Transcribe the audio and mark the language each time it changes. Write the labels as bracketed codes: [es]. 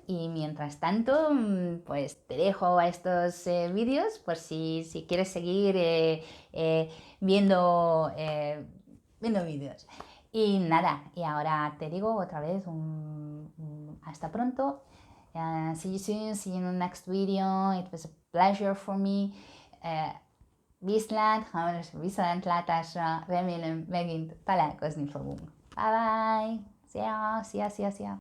[es] Y mientras tanto, pues te dejo a estos vídeos por si quieres seguir viendo, viendo vídeos. Y nada, y ahora te digo otra vez hasta pronto. [en] See you soon, see you in the next video. It was a pleasure for me. [hu] Viszlát, hamarosan viszontlátásra, remélem megint találkozni fogunk. [en] Bye bye! [hu] Szia, szia, szia, szia!